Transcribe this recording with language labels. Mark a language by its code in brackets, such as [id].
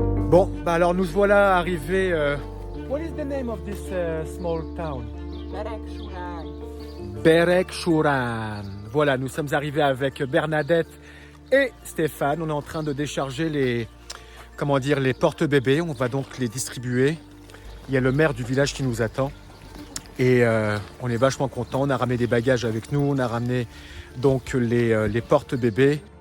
[fr] Bon, bah alors nous voilà arrivés. [en] What is the name of this small town? [fr] Berek Shuran. Voilà, nous sommes arrivés avec Bernadette et Stéphane. On est en train de décharger les porte-bébés. On va donc les distribuer. Il y a le maire du village qui nous attend. Et on est vachement contents. On a ramené des bagages avec nous. On a ramené donc les porte-bébés.